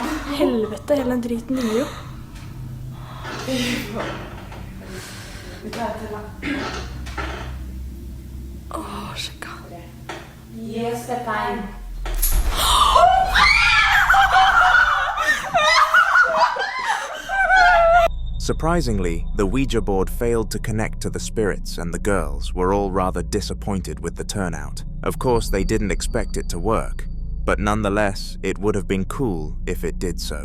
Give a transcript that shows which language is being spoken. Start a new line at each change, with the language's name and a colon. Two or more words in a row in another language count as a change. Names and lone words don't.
Norwegian: Helvete, hele den driten dingler jo. Vi tar det til da. Sjekka. Gi oss et tegn.
English: Surprisingly, the Ouija board failed to connect to the spirits, and the girls were all rather disappointed with the turnout. Of course, they didn't expect it to work, but nonetheless, it would have been cool if it did so.